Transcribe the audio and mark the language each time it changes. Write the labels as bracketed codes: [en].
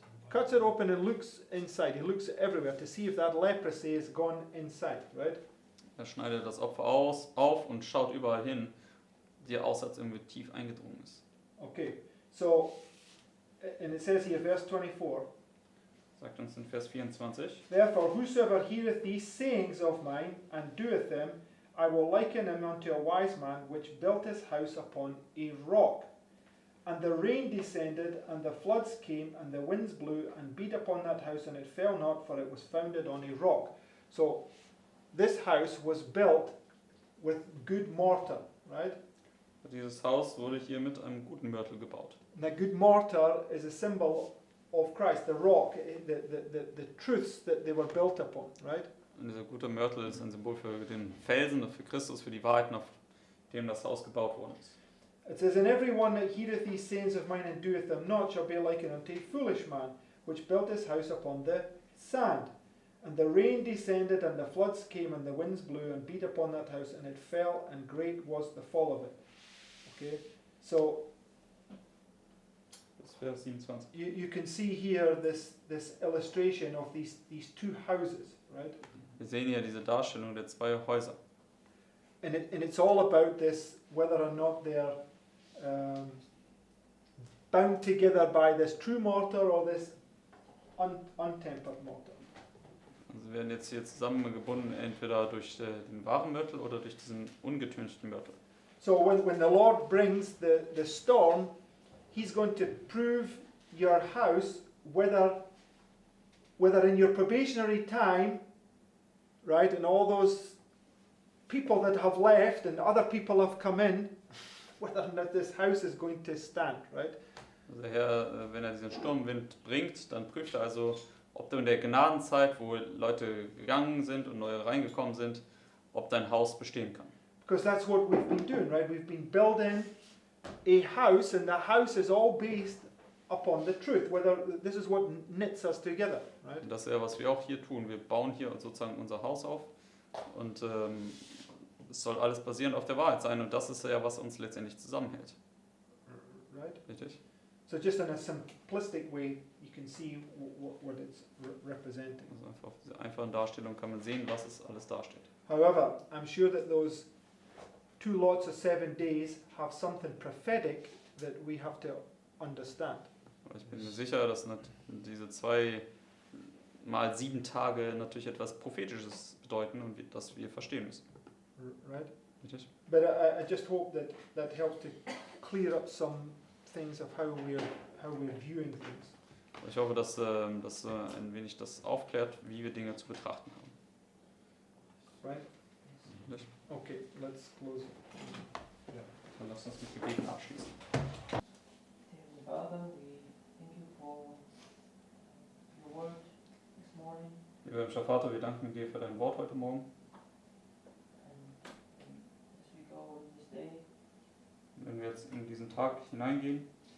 [en] Cuts it open and looks inside. He looks everywhere to see if that leprosy is gone inside, right? [de] Er schneidet das Opfer auf und schaut überall hin, die aus, als irgendwie tief eingedrungen ist. [en] Okay, so, and it says here, verse 24, [de] Sagt uns in Vers 24. [en] therefore whosoever heareth these sayings of mine and doeth them, I will liken him unto a wise man which built his house upon a rock. And the rain descended, and the floods came, and the winds blew, and beat upon that house, and it fell not, for it was founded on a rock. So, this house was built with good mortar, right? [de] Dieses Haus wurde hier mit einem guten Mörtel gebaut. [en] And that good mortar is a symbol of Christ, the rock, the truths that they were built upon, right? [de] Und dieser gute Mörtel ist ein Symbol für den Felsen, für Christus, für die Wahrheiten, auf dem das Haus gebaut worden ist. [en] It says, and every one that heareth these sayings of mine and doeth them not shall be likened unto a foolish man, which built his house upon the sand. And the rain descended, and the floods came, and the winds blew, and beat upon that house, and it fell, and great was the fall of it. Okay, so [de] Das ist Vers 27. [en] you can see here this illustration of these two houses, right? [de] Wir sehen hier diese Darstellung der 2 Häuser. [en] And it's all about this, whether or not they're bound together by this true mortar or this untempered mortar. [de] Also sie werden jetzt hier zusammengebunden, entweder durch den wahren Mörtel oder durch diesen ungetünchten Mörtel. [en] So when the Lord brings the storm, He's going to prove your house whether in your probationary time, right, and all those people that have left and other people have come in, whether or not this house is going to stand, right? [de] Also der Herr, wenn er diesen Sturmwind bringt, dann prüft er also, ob du in der Gnadenzeit, wo Leute gegangen sind und neue reingekommen sind, ob dein Haus bestehen kann. [en] Because that's what we've been doing, right? We've been building a house, and the house is all based upon the truth. Whether this is what knits us together, right? [de] Und das ist ja, was wir auch hier tun. Wir bauen hier sozusagen unser Haus auf und es soll alles basierend auf der Wahrheit sein und das ist ja, was uns letztendlich zusammenhält. [en] Right. [de] Richtig? [en] So just in a simplistic way, you can see what it's representing. [de] Also einfach auf dieser einfachen Darstellung kann man sehen, was es alles darstellt. [en] However, I'm sure that those 2 lots of 7 days have something prophetic that we have to understand. [de] Aber ich bin mir sicher, dass diese 2 mal 7 Tage natürlich etwas Prophetisches bedeuten und das wir verstehen müssen. [en] Right? [de] Richtig? [en] But I just hope that helps to clear up some things of how we're viewing things. [de] Ich hoffe, dass das ein wenig das aufklärt, wie wir Dinge zu betrachten haben. [en] Right? [de] Richtig? [en] Okay, let's close. [de] Dann lass uns mit Gebeten abschließen. [en] Heavenly Father, we thank you for your word this morning. [de] Lieber himmlischer Vater, wir danken dir für dein Wort heute Morgen. [en] And as we go in this day, [de] Wenn wir jetzt in diesen Tag hineingehen,